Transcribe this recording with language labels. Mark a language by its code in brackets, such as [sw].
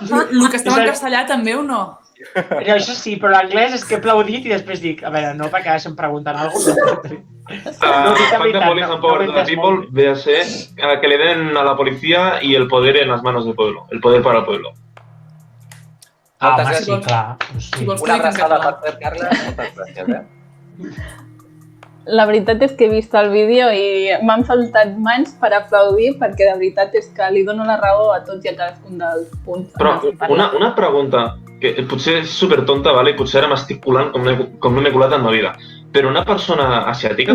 [ca] El que estava en castellà també o no? Això sí, però l'anglès és que he aplaudit i després dic, a veure, no, perquè ara se'm pregunten alguna cosa. [en] Fuck the police and power to the people [es] ve a ser que le den a la policía y el poder en las manos del pueblo, el poder para el pueblo. [ca] Home, sí, clar. Una abraçada per fer, Carles, moltes gràcies. La veritat és que he vist el vídeo i m'han faltat mans per aplaudir perquè de veritat és que li dono la raó a tots i a cadascun dels punts. Però una pregunta, que potser és supertonta, vale? I potser ara m'estic colant com no m'he colat en la vida, però una persona asiàtica...